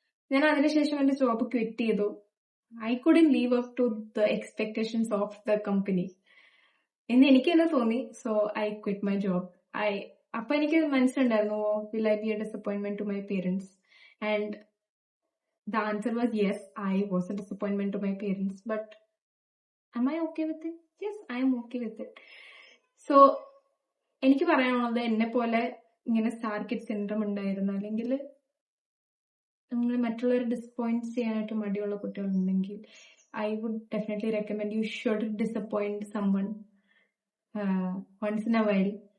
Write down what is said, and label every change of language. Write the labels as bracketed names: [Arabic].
[Malayalam] ഞാൻ അതിനുശേഷം എന്റെ ജോബ് ക്വിറ്റ് ചെയ്തു. [English] I couldn't live up to the expectations of the company [Malayalam] എന്ന് എനിക്ക് തന്നെ തോന്നി. [English] So I quit my job. [Malayalam] അപ്പൊ എനിക്ക് മനസ്സിലുണ്ടായിരുന്നു, [English] Will I be a disappointment to my parents? And the answer was yes, I was a disappointment to my parents, but am I okay with it? Yes, I am okay with it. [Malayalam] So എനിക്ക് പറയാനുള്ളത്, എന്നെ പോലെ ഇങ്ങനെ star kid syndrome ഉണ്ടായിരുന്ന അല്ലെങ്കിൽ നിങ്ങൾ മറ്റുള്ളവരെ disappoint ചെയ്യാനായിട്ട് മടിയുള്ള കുട്ടികളുണ്ടെങ്കിൽ, [English] I would definitely recommend you should disappoint someone once in a while.